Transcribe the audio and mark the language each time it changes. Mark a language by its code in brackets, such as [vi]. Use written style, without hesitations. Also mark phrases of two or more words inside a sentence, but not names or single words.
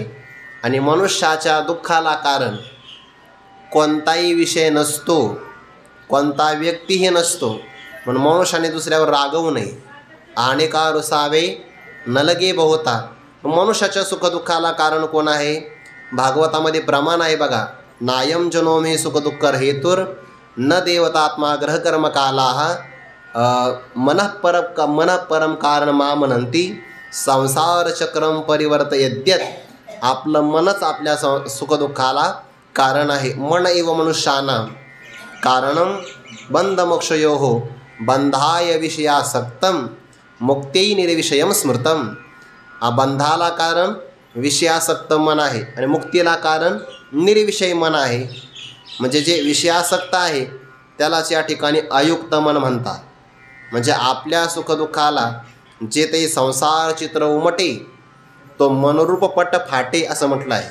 [mr] आणि मनुष्याच्या दुःखाला कारण कोणताही विषय नसतो, कोणता व्यक्तीही नसतो. म्हणून मनुष्याने दुसऱ्यावर रागवू नये. आणेका रुसावे न लगे बहुता. मनुष्याच्या सुखदुःखाला कारण कोण आहे? भागवतामध्ये प्रमाण आहे बघा. [sa] नायम जनो मे सुखदुःखर हेतुर न देवतात्मा ग्रहकर्म कालाः मनः परम कारण मा मनंती संसार चक्रम परिवर्तयद्यत. [mr] आपलं मनच आपल्या सुखदुःखाला कारण आहे. [sa] मन एव मनुष्यानां कारणं बंधमोक्षयोः बंधाय विषयासक्तं मुक्त्यै निर्विषयं स्मृतं. [mr] बंधाला कारण विषयासक्त मन आहे आणि मुक्तीला कारण निर्विषय मन आहे. म्हणजे जे विषयासक्त आहे त्यालाच या ठिकाणी अयुक्त मन म्हणतात. म्हणजे आपल्या सुखदुःखाला जे ते संसार चित्र उमटे तो मनरूप पट फाटे असं म्हटलं आहे.